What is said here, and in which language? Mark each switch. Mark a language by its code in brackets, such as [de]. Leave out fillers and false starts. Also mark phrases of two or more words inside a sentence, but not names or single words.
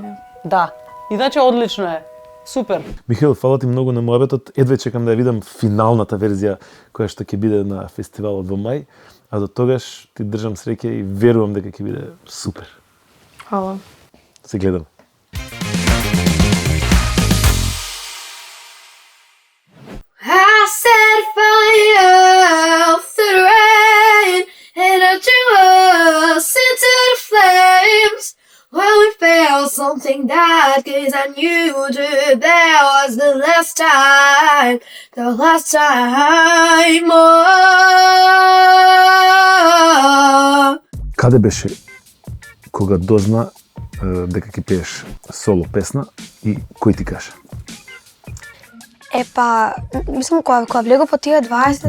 [mk] Да. Иначе одлично е. Супер. Михаил, фала ти многу на муабетот. Едве чекам да ја видам финалната верзија која што ќе биде на фестивалот во мај, а до тогаш ти држам среќа и верувам дека ќе биде супер. Хвала. Се гледам. [en] I set fire to the rain, and I drew us into the flames. When we felt something that cause I knew that that was the last time. Oh. [mk] Каде беше кога дозна дека ќе пееш соло песна и кој ти кажа? Епа, мислам кога влего по тие 20.